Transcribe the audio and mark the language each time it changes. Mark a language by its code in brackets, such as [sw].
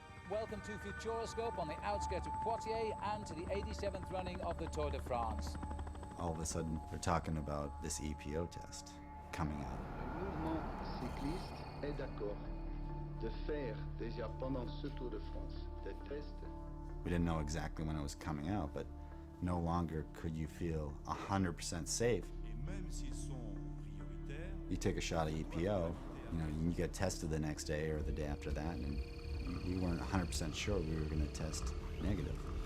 [en] Welcome to Futuroscope on the outskirts of Poitiers and to the 87th running of the Tour de France. All of a sudden, they're talking about this EPO test coming out. [fr] Le mouvement cycliste est d'accord de faire déjà pendant ce Tour de France des tests. [en] We didn't know exactly when it was coming out, but no longer could you feel 100% safe. You take a shot of EPO, you get tested the next day or the day after that, and we weren't 100% sure we were going to test negative.